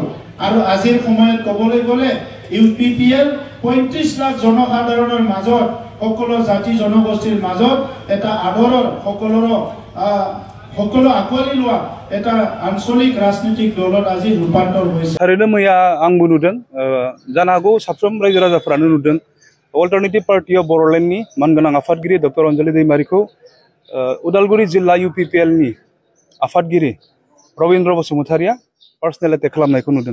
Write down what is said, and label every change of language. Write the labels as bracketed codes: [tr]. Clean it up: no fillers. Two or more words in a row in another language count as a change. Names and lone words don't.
[as] আৰু আজিৰ সময়ত ক'বলৈ গ'লে UPPL 35 লাখ জনসাধাৰণৰ মাজত, সকলো জাতি জনগোষ্ঠীৰ মাজত এটা আদৰৰ সকলো আঁকোৱালি লোৱা এটা আঞ্চলিক ৰাজনৈতিক দলত আজি ৰূপান্তৰ হৈছে। [brx] थारैनो मैया आंबो नुदों, जानो हागौ साफ्रोम रायजो राजाफोरानो नुदों, अल्टारनेटिभ पार्टी अफ बड़ोलेण्डनि मानगोनां आफादगिरि डक्टर अनजलि दैमारिखौ उदालगुरि जिल्ला UPPL नि आफादगिरि रवीन्द्र बसुमतारिया [en] personal attack [brx] खालामनायखौ नुदों।